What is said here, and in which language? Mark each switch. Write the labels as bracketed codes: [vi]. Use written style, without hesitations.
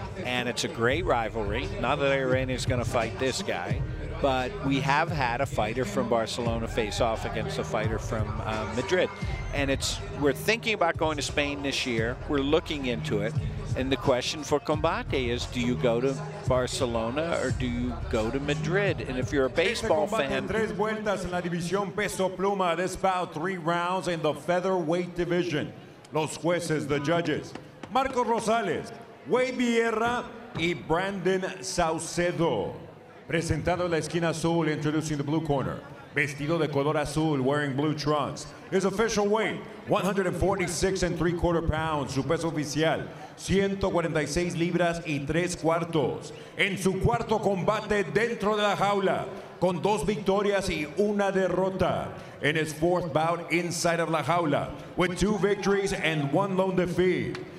[en] And it's a great rivalry. Not that Irene is going to fight this guy, but we have had a fighter from Barcelona face off against a fighter from Madrid. And we're thinking about going to Spain this year. We're looking into it. And the question for Combate is, do you go to Barcelona or do you go to Madrid? And if you're a baseball fan... [es] Tres vueltas en la división peso pluma. [en] This bout 3 rounds in the featherweight division. [es] Los jueces, [en] the judges, [es] Marcos Rosales, Wade Vieira y Brandon Saucedo. Presentado en la esquina azul, [en] introducing the blue corner. [es] Vestido de color azul, [en] wearing blue trunks. His official weight, 146 3/4 pounds. [es] Su peso oficial, 146 libras y 3/4. En su cuarto combate dentro de la jaula, con 2 victorias y 1 derrota. [en] In his 4th bout inside of [es] la jaula, [en] with 2 victories and 1 lone defeat.